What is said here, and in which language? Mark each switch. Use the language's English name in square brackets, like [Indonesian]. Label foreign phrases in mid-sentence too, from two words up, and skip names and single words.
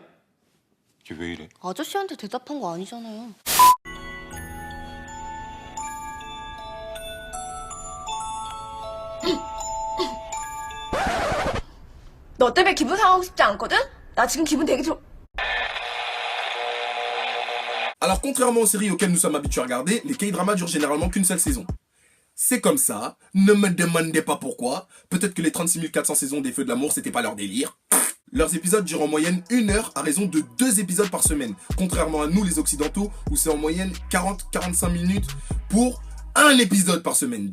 [Korean] 이게 왜 이래? 아저씨한테 대답한 거 아니잖아요. 너 때문에 기분 상하고 싶지 않거든? 나 지금 기분 되게 좋... [French] Alors contrairement aux séries auxquelles nous sommes habitués à regarder, les K-dramas durent généralement qu'une seule saison. C'est comme ça, ne me demandez pas pourquoi, peut-être que les 36 400 saisons des Feux de l'amour c'était pas leur délire. Leurs épisodes durent en moyenne 1 heure à raison de 2 épisodes par semaine, contrairement à nous les occidentaux où c'est en moyenne 40-45 minutes pour un épisode par semaine.